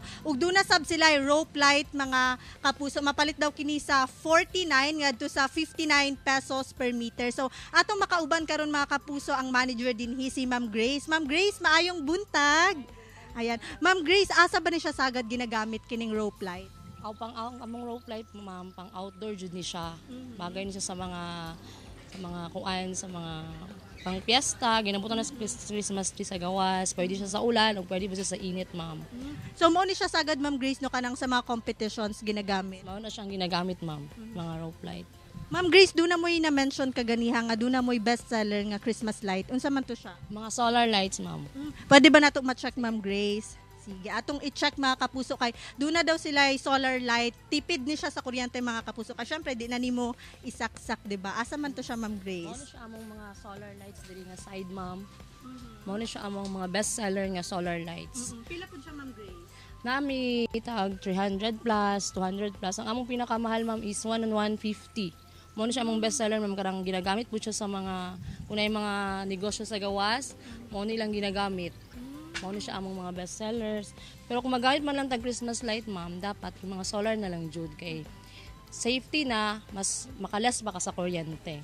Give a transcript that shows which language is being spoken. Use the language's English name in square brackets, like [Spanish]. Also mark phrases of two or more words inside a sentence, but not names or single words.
[Cebuano] Ug duna sab sila [English] rope light [Cebuano] mga kapuso mapalit daw kini sa 49 ngadto sa 59 pesos [English] per meter. [Cebuano] So atong makauban karon mga kapuso ang manager dinhi si Ma'am Grace. Ma'am Grace, maayong buntag. Ayan. Ma'am Grace, asa ba ni siya sagad ginagamit kining [English] rope light? [Cebuano] Among [English] rope light, [Cebuano] ma'am, pang outdoor jud ni siya. Bagay ni siya sa mga kuan, sa mga pang piyesta, ginabutan na sa [English] Christmas tree [Cebuano] sa gawas, pwede siya sa ulan o pwede ba siya sa init, ma'am. So mo ni siya sagad Ma'am Grace no kanang sa mga competitions ginagamit? Mao na siyang ginagamit, ma'am, mga [English] rope light. [Cebuano] Ma'am Grace, doon na mo'y na-mention kaganiha nga doon na mo'y bestseller nga [English] Christmas light. [Cebuano] Unsa man to siya? Mga [English] solar lights, [Cebuano] ma'am. Pwede ba nato ma-check, Ma'am Grace? Sige, atong i-check mga kapuso kay doon na daw sila [English] solar light. [Cebuano] Tipid ni siya sa kuryente mga kapuso. Kasi syempre di na nimo isaksak, 'di ba? Asa man to siya, Ma'am Grace? Mao na siya among mga [English] solar lights [Cebuano] diri nga side, ma'am. Mao na siya among mga bestseller nga [English] solar lights. [Cebuano] Pila pud siya, Ma'am Grace? Nami itag 300 plus, 200 plus. Ang among pinakamahal, ma'am, [English] is 1 and 150. [Cebuano] Mao na siya among bestseller, ma'am, karang ginagamit po siya sa mga unay mga negosyo sa gawas, mao nilang ginagamit. Mao na siya among mga bestsellers. Pero kung magamit man lang tag [English] Christmas light, [Cebuano] ma'am, dapat yung mga solar na lang jud kay safety na, mas makalas ba ka sa kuryente.